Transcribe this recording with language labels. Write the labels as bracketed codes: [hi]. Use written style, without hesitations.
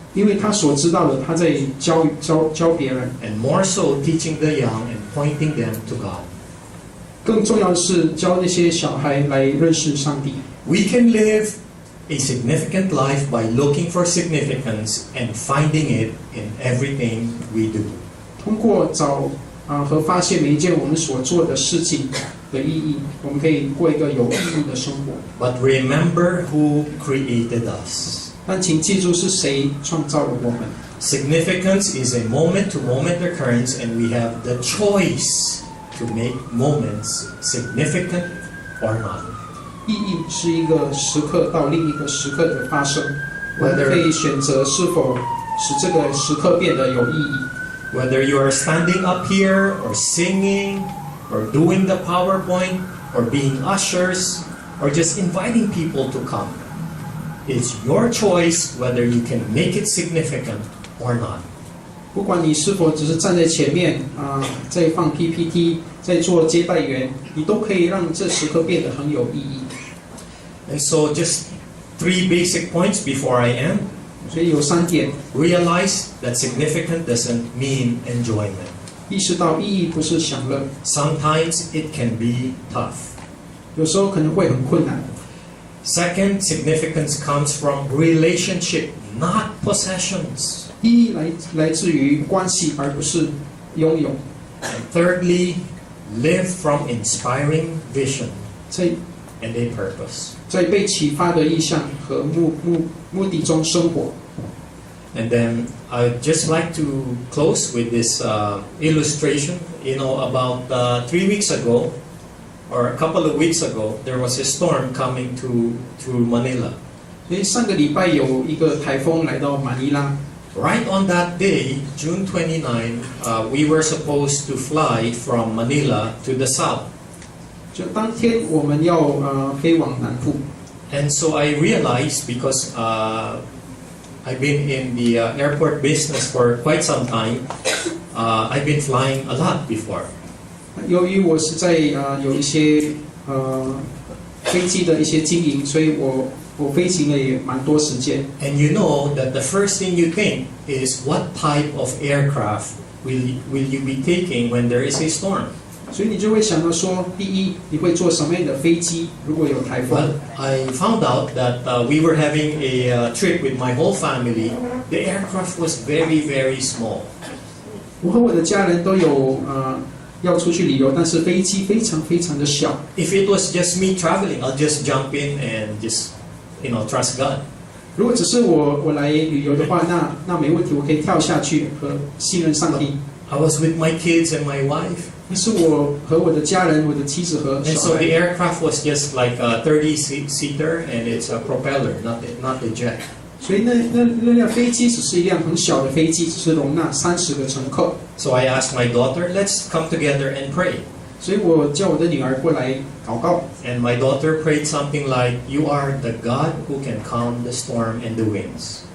[zh] 因为他所知道的，他在教别人。 [en] and more so teaching the young and pointing them to God. [zh] 更重要的是教那些小孩来认识上帝。 [en] We can live a significant life by looking for significance and finding it in everything we do. [zh] 通过找和发现每一件我们所做的事情的意义，我们可以过一个有意义的生活。 [en] But remember who created us. [zh] 但请记住是谁创造了我们。 [en] Significance is a moment-to-moment occurrence, and we have the choice to make moments significant or not. [zh] 意义是一个时刻到另一个时刻的发生，我们可以选择是否使这个时刻变得有意义。 [en] Whether you are standing up here or singing or doing the PowerPoint or being ushers or just inviting people to come, it's your choice whether you can make it significant or not. [zh] 不管你是否只是站在前面在放 PPT， 在做接待员，你都可以让这时刻变得很有意义。 [en] And so just 3 basic points before I end. [zh] 所以有3点， [en] Realize that significant doesn't mean enjoyment. [zh] 意识到意义不是享乐， [en] Sometimes it can be tough. [zh] 有时候可能会很困难。 [en] Second, significance comes from relationship, not possessions. [zh] 意义来自于关系，而不是拥有。 [en] And thirdly, live from inspiring vision [zh] 在 [en] and a purpose. [zh] 在被启发的意向和目的中生活。 [en] And then I'd just like to close with this illustration. About 3 weeks ago, or a couple of weeks ago, there was a storm coming to Manila. [zh] 所以上个礼拜有一个台风来到马尼拉， [en] Right on that day, June 29, we were supposed to fly from Manila to the south. [zh] 就当天我们要飞往南部。 [en] And so I realized, because I've been in the airport business for quite some time, I've been flying a lot before. [zh] 由于我是在有一些飞机的一些经营，所以我飞行了也蛮多时间。 [en] And you know that the first thing you think is, what type of aircraft will you be taking when there is a storm? [zh] 所以你就会想到说，第一，你会坐什么样的飞机？如果有台风 [en] Well, I found out that we were having a trip with my whole family. The aircraft was very, very small. [zh] 我和我的家人都有要出去旅游，但是飞机非常非常的小。 [en] If it was just me traveling, I'll just jump in and just, trust God. [zh] 如果只是我来旅游的话，那没问题，我可以跳下去和信任上帝。 [en] I was with my kids and my wife. [zh] 但是我和我的家人、我的妻子和 [en] And [zh] 小 [en] so the [zh] 孩， [en] aircraft was just like a 30-seater and it's a propeller, not the jet. [zh] 所以那辆飞机只是一辆很小的飞机，只是容纳30个乘客。 [en] So I asked my daughter, let's come together and pray. [zh] 所以我叫我的女儿过来祷告， [en] And my daughter prayed something like, you are the God who can calm the storm and the winds.